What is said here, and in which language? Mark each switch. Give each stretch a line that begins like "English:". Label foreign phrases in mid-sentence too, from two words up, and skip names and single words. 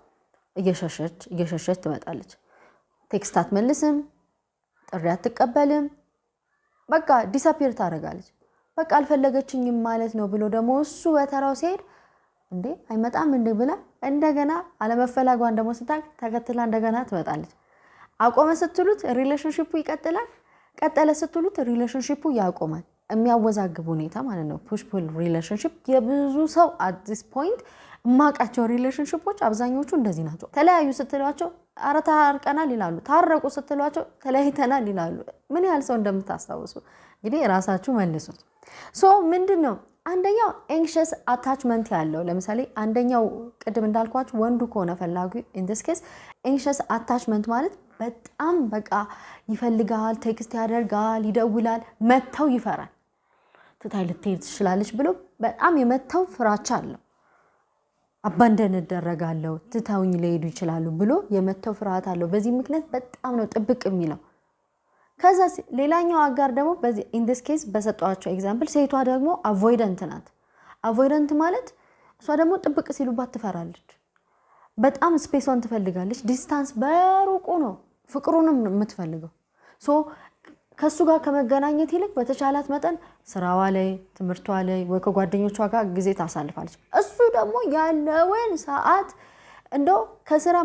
Amharic: እየሸሸች ትመጣለች ቴክስት አትመልስም ጥሪ አትቀበልም በቃ ዲስአፒር ታረጋለች በቃ አልፈለገችኝም ማለት ነው ብሎ ደግሞ እሱ በተራው ሲሄድ እንዴ አይመጣም እንዴ ብላ እንደገና አለመፈላጓን ደግሞ ስታክ ተከትላ እንደገና ትመጣለች አቆመ ስትሉት ሪሌሽንሺፑ ይቀጥላል ቀጠለ ስትሉት ሪሌሽንሺፑ ያቆማል የሚያወዛግብ ሁኔታ ማለት ነው
English: push pull relationship
Amharic: የብዙ ሰው
English: at this point
Amharic: ማቃቸው ሪሌሽንሺፖች አብዛኞቹ እንደዚህ ናቸው ተለያዩ ስትሏቸው አረታ አርቀናል ይላሉ ታረቁ ስትሏቸው ተለያይተናል ይላሉ ምን ያህል ሰው እንደምታስታውሱ እንግዲህ ራሳችሁ መልሱት ሶ ምንድነው አንደኛው
English: anxious attachment
Amharic: ያለው ለምሳሌ አንደኛው ቅድም እንዳልኳችሁ ወንዱ ከሆነ ፈላጊ
English: in this case anxious attachment
Amharic: ማለት በጣም በቃ ይፈልጋል ቴክስት ያደርጋል ይደውላል መተው ይፈራል ትታይ ልትሄድ ትችላለች ብሎ በጣም የመተው ፍራቻ አለው አባንደን ደረጋለው ትታውኝ ሊሄዱ ይችላሉ ብሎ የመተው ፍርሃት አለው በዚህ ምክንያት በጣም ነው ጥብቅ የሚለው ከዛ ሌላኛው አጋር ደግሞ በዚህ
English: in this case
Amharic: በሰጣቸው ኤግዛምፕል ሴቷ ደግሞ avoidant ናት avoidant ማለት እሷ ደግሞ ጥብቅ ሲሉባት ትፈራለች በጣም ስፔስዋን ትፈልጋለች ዲስታንስ በሩቁ ነው ፍቅሩንም የምትፈልገው ሶ ከሱ ጋር ከመገናኘት ይልቅ በተቻላት መጠን ስራዋ ላይ ትምርቷ ላይ ወይ ከጓደኞቿ ጋር ጊዜ ታሳልፋለች እሱ ደግሞ ያለውን ሰዓት እንደው ከስራም